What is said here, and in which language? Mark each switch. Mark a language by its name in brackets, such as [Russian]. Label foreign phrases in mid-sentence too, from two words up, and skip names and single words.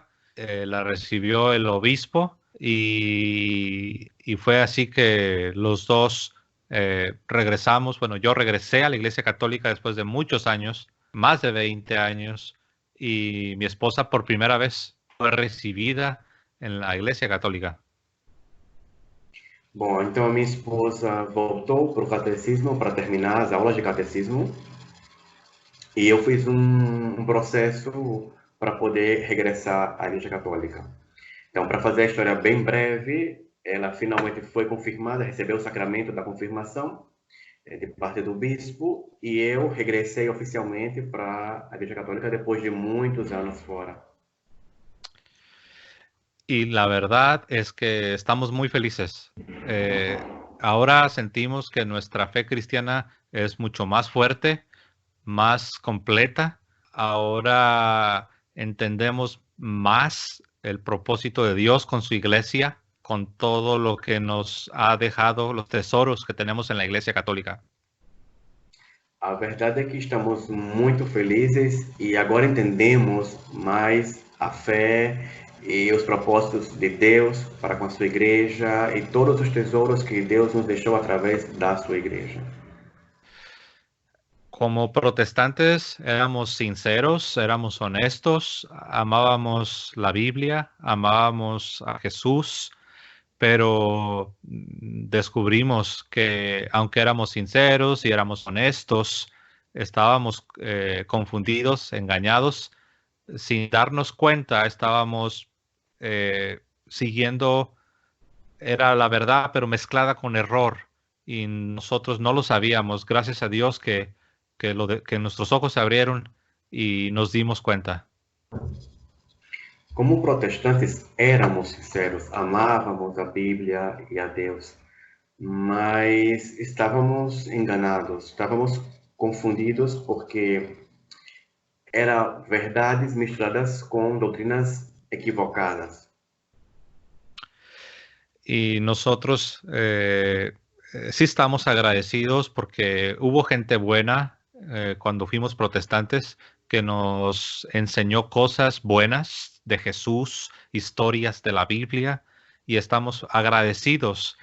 [Spanish] La recibió el obispo y fue así que los dos regresamos. Bueno, yo regresé a la Iglesia Católica después de muchos años, más de 20 años, y mi esposa por primera vez fue recibida en la Iglesia Católica. [Portuguese] Bom, então a minha esposa voltou para o catecismo para terminar as aulas de catecismo e eu fiz um processo para poder regressar à Igreja Católica. Então, para fazer a história bem breve, ela finalmente foi confirmada, recebeu o sacramento da confirmação de parte do bispo e eu regressei oficialmente para a Igreja Católica depois de muitos anos fora. [Spanish] Y la verdad es que estamos muy felices. Ahora sentimos que nuestra fe cristiana es mucho más fuerte, más completa. Ahora entendemos más el propósito de Dios con su iglesia, con todo lo que nos ha dejado, los tesoros que tenemos en la Iglesia Católica. [Portuguese] A verdade é que estamos muito felizes e agora entendemos mais a fé e os propósitos de Deus para com a sua igreja e todos os tesouros que Deus nos deixou através da sua igreja. [Spanish] Como protestantes éramos sinceros, éramos honestos, amábamos la Biblia, amábamos a Jesús, pero descubrimos que aunque éramos sinceros y éramos honestos, estábamos confundidos, engañados. Sin darnos cuenta, estábamos siguiendo, era la verdad, pero mezclada con error. Y nosotros no lo sabíamos. Gracias a Dios que nuestros ojos se abrieron y nos dimos cuenta. [Portuguese] Como protestantes, éramos sinceros, amávamos a Bíblia e a Deus, mas estávamos enganados, estávamos confundidos porque [Spanish] eran verdades [Portuguese] misturadas con doctrinas equivocadas. [Spanish] Y nosotros sí estamos agradecidos porque hubo gente buena cuando fuimos protestantes que nos enseñó cosas buenas de Jesús, historias de la Biblia, y estamos agradecidos.